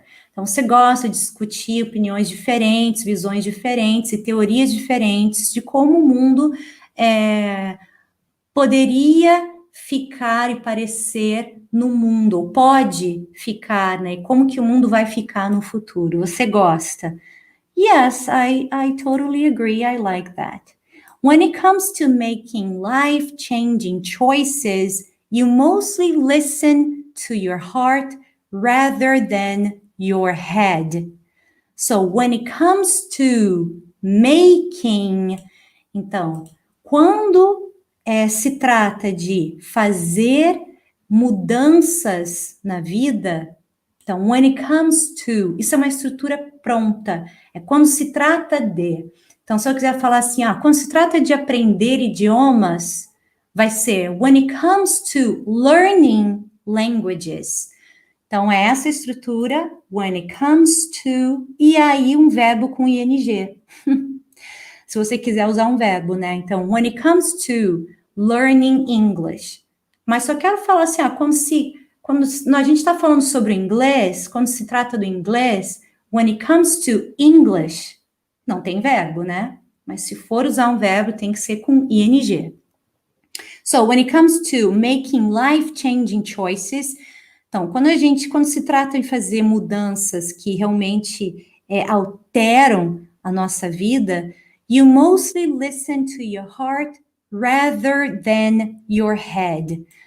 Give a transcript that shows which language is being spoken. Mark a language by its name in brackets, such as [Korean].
[Portuguese] Então, você gosta de discutir opiniões diferentes, visões diferentes e teorias diferentes de como o mundo poderia ficar e parecer no mundo, ou pode ficar, né? Como que o mundo vai ficar no futuro. Você gosta? [English] Yes, I totally agree. I like that. When it comes to making life-changing choices, you mostly listen to your heart rather than your head. So when it comes to making, [Portuguese] então, quando se trata de fazer mudanças na vida, então, when it comes to, isso é uma estrutura pronta, é quando se trata de. Então, se eu quiser falar assim, quando se trata de aprender idiomas, vai ser [English] when it comes to learning languages. [Portuguese] Então, é essa estrutura, when it comes to, e aí um verbo com ing. Se você quiser usar um verbo, né? [English] Então, when it comes to learning English. [Portuguese] Mas só quero falar assim, quando a gente está falando sobre o inglês, quando se trata do inglês, [English] when it comes to English, [Portuguese] não tem verbo, né? Mas se for usar um verbo, tem que ser com ing. [English] So, when it comes to making life-changing choices, [Portuguese] então, quando se trata de fazer mudanças que realmente alteram a nossa vida, [English] you mostly listen to your heart rather than your head.